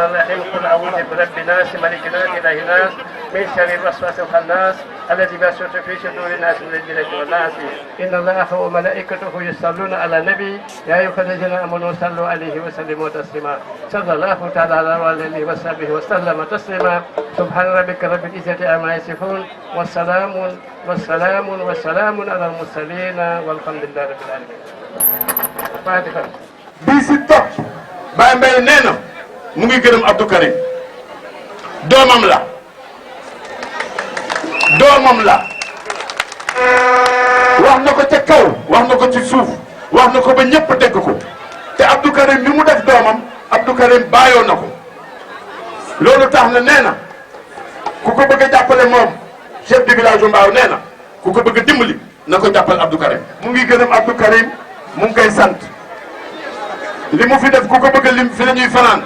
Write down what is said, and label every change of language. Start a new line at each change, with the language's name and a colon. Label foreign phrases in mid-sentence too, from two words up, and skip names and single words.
Arabic: الرحيم قل أعوذ برب الناس ملك الناس إله الناس من شر الوسواس الخناس الذي يوسوس في صدور الناس من الجنة والناس إن الله وملائكته يصلون على النبي يا أيها الذين آمنوا صلوا عليه وسلموا تسليما صلى الله تعالى على آله وصحبه وسلم تسليما سبحان ربك رب العزة عما يصفون والسلام على المرسلين والحمد لله رب العالمين. فاتحة.
Wolof: bii si topp Baye Mbaye nee na mu ngi gërëm Abdou Karim doomam la wax na ko ca kaw wax na ko ci suuf wax na ko ba ñëpp dégg ko te Abdou Karim ni mu def doomam Abdou Karim bàyyoo na ko loolu tax na nee na ku ko bëgg a jàppale moom
French: chef de village
Wolof: Mbao nee na ku ko bëgg a dimbali na ko jàppal Abdou Karim mu ngi gërëm Abdou Karim mu ngi koy sant li mu fi def ku ko bëgg a lim fi la ñuy fanaan.